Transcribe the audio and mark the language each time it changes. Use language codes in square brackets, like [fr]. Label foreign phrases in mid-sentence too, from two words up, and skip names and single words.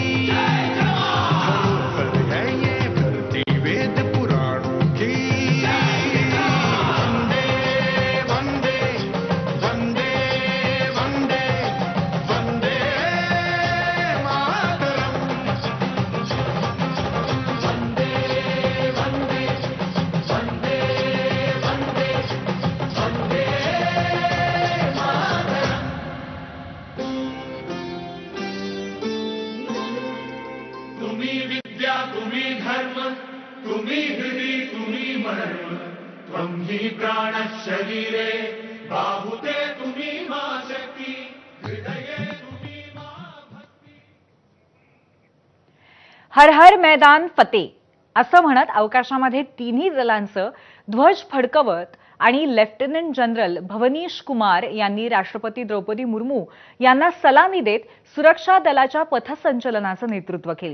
[hi] धरोहर है ये धरती वेद पुराणों की। [sa] वंदे वंदे वंदे वंदे वंदे मातरम। वंदे वंदे वंदे वंदे वंदे मातरम। [mr] तुम्ही विद्या तुम्ही धर्म तुम्ही हृदय तुम्ही मर्म [sa] त्वं हि प्राणः शरीरे [mr] बाहुते तुम्ही मा शक्ती हृदये तुम्ही मा भक्ती। [hi] हर हर मैदान फतेह [mr] असं म्हणत अवकाशामध्ये तिन्ही दलांचं ध्वज फडकवत आणि लेफ्टनंट जनरल भवनीश कुमार यांनी राष्ट्रपती द्रौपदी मुर्मू यांना सलामी देत सुरक्षा दलाच्या पथसंचलनाचं नेतृत्व केले।